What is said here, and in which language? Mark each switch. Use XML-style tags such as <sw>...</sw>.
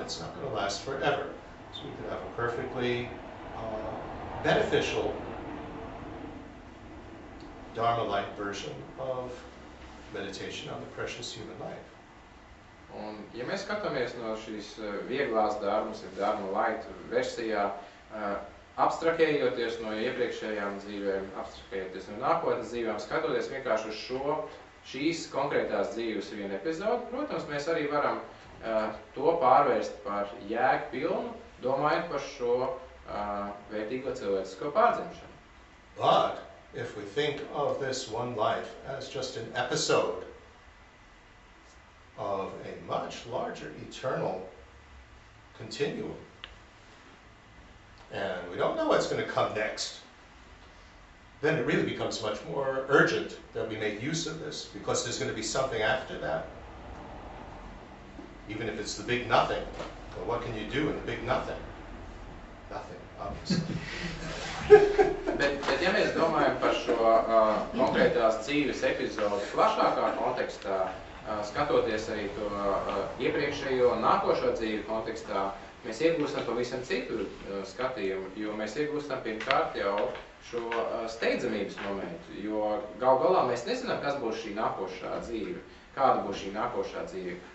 <en>It's not going to last forever. So we could have a perfectly beneficial Dharma Light version of meditation on the precious human life.</en> <lv>Un, ja mēs skatāmies no šīs vieglās dharmas, Dharma Light versijā, abstrakējoties no iepriekšējām dzīvēm, abstrakējoties no nākotnes dzīvēm, skatoties vienkārši uz šīs konkrētās dzīves vienu epizodu, protams, mēs arī varam to pārvērst par jēgpilnu, domājot par šo vērtīgo cilvēcisko pārdzimšanu.</lv> <en>But if we think of this one life as just an episode of a much larger eternal continuum, and we don't know what's going to come next, then it really becomes much more urgent that we make use of this, because there's going to be something after that. Even if it's the big nothing, well, what can you do in the big nothing? Nothing, obviously.</en> <lv>Bet ja mēs domājam par šo konkrētās dzīves epizodu plašākā kontekstā, skatoties arī to iepriekšējo un nākošo dzīvi kontekstā, mēs iegūstam pavisam citu skatījumu, jo mēs iegūstam pirmkārt jau šo steidzamības momentu, jo gal galā mēs nezinām, kas būs šī nākošā dzīve, kāda būs šī nākošā dzīve.</lv>